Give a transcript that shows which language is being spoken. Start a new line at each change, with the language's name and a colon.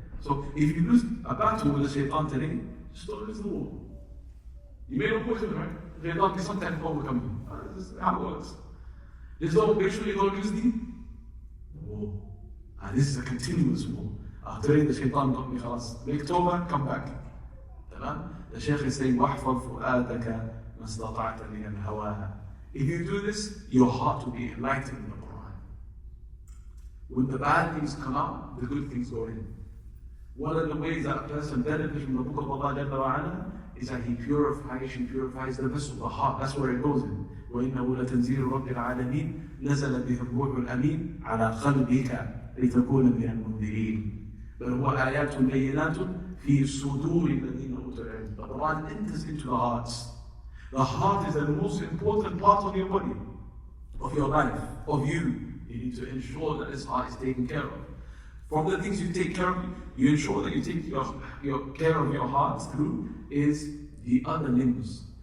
English: So if you lose a battle with the shaitan today, just don't lose the war. You may not poison, right? Shaitan can sometimes overcome you. This is how it works. Just don't make sure you don't lose the war. And this is a continuous war. Today the shaitan got me, خلاص. Make tawbah, come back. The Shaykh is saying,
Arabic: وَاحْفَظْ فُؤَادَكَ مَا اسْتَطَعْتَ مِنَ الْهَوَى.
English: If you do this, your heart will be enlightened in the Quran. When the bad things come out, the good things go in. One of the ways that a person benefits from the book of Allah Jalla wa Ala is that she purifies the vessel, the heart. That's where it goes in.
Arabic: وَإِنَّهُ لَتَنزِيلُ رَبِّ الْعَالَمِينَ نَزَلَ بِهِ الرُّوحُ الْأَمِينُ عَلَى قَلْبِكَ لِتَكُونَ مِنَ الْمُنذِرِينَ بل هو آيات بينات في صدور الذين أوتوا العلم.
English: The Quran enters into the hearts. The heart is the most important part of your body, of your life, of you. You need to ensure that this heart is taken care of. From the things you take care of, you ensure that you take your care of your heart through is the other limbs.